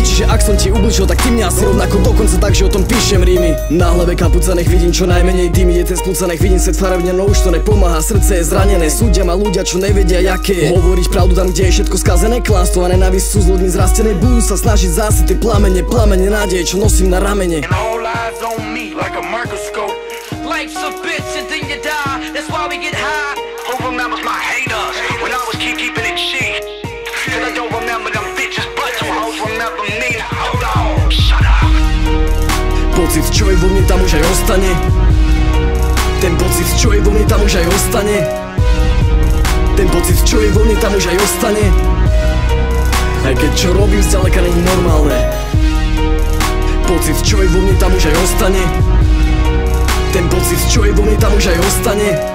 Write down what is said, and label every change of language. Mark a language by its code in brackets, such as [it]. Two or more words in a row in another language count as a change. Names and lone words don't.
[sk] Čiže ak som ti ubližil, tak ty mňa asi rovnako dokonca tak, že o tom píšem rímy. Na hlave kapuca, nech vidím čo najmenej dým. Ide ten spúca, nech vidím svet farebne, no už to nepomáha. Srdce je zranené, súdia ma ľudia, čo nevedia jaké. Hovoriť pravdu tam, kde je všetko skazené. Klamstvo a nenávisť sú s ľuďmi zrastené. Budú sa snažiť zásiť tie plamene nádeje, čo nosím na ramene. [en] Like a microscope. Life's a bitch and then you die. That's why we get high. Who remembers my haters when I was keeping it cheap? Cause I don't remember them bitches, but some hoes remember me. Hold on, shut up. [sk] Pocit, čo je vo mne, tam už aj ostane. Ten pocit, čo je vo mne, tam už aj ostane. Ten pocit, čo je vo mne, tam už aj ostane. Aj keď čo robím, zďaleka není normálne. Pocit, čo je vo mne, tam už aj ostane. Ten pocit, čo je vo mne, tam už aj ostane.